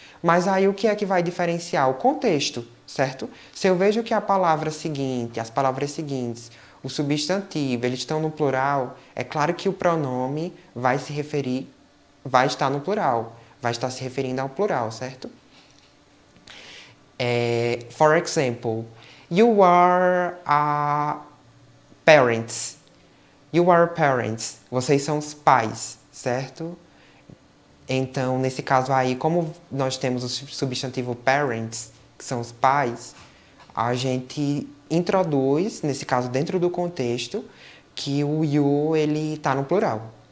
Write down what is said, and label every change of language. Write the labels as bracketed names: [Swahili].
[Portuguese] Mas aí o que é que vai diferenciar? O contexto, certo? Se eu vejo que a palavra seguinte, as palavras seguintes, o substantivo, eles estão no plural, é claro que o pronome vai se referir, vai estar no plural, vai estar se referindo ao plural, certo? [English] For example, you are a parents. You are parents. [Portuguese] Vocês são os pais, certo? Então, nesse caso aí, como nós temos o substantivo parents, que são os pais, a gente introduz, nesse caso dentro do contexto, que o you ele está no plural.